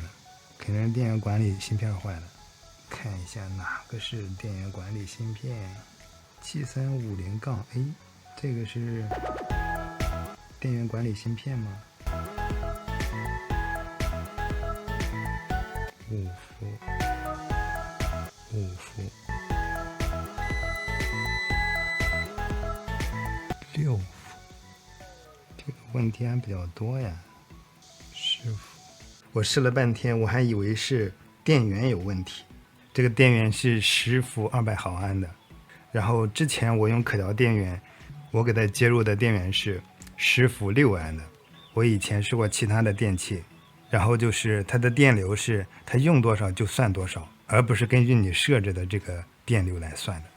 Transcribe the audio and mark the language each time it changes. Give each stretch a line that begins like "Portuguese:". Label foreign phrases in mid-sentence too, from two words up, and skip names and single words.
Chinese: 肯定是電源管理芯片壞了，看一下哪個是電源管理芯片，7350-A， 這個是電源管理芯片嗎？5伏，5伏，6伏，這個問題还比較多呀。10伏，我試了半天，我還以為是電源有問題。這個電源是10伏200毫安的，然後之前我用可调電源，我給它接入的電源是10伏6安的。我以前试过其他的電器，然後就是它的電流是它用多少就算多少，而不是根據你設置的這個電流來算的。